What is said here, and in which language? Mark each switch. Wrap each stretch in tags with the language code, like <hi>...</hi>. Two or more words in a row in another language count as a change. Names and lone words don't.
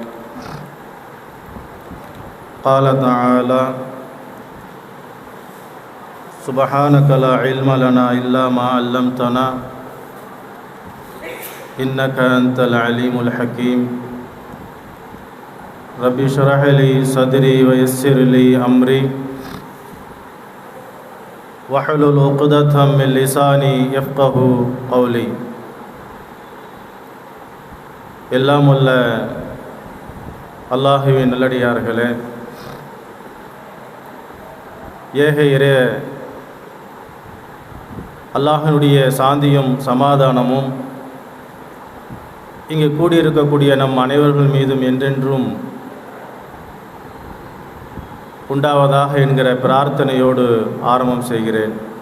<ar>قال تعالى: سبحانك لا علم لنا إلا ما علمتنا إنك أنت العليم الحكيم. رب اشرح لي صدري ويسر لي أمري واحلل عقدة من لساني يفقه قولي.</ar> <ta>எல்லாம் உள்ள அல்லாஹுவின் நல்லடியார்களே, ஏக இறைய அல்லாஹினுடைய சாந்தியும் சமாதானமும் இங்கு கூடியிருக்கக்கூடிய நம் அனைவர்கள் மீதும் என்றென்றும் உண்டாவதாக என்கிற பிரார்த்தனையோடு ஆரம்பம் செய்கிறேன்.</ta>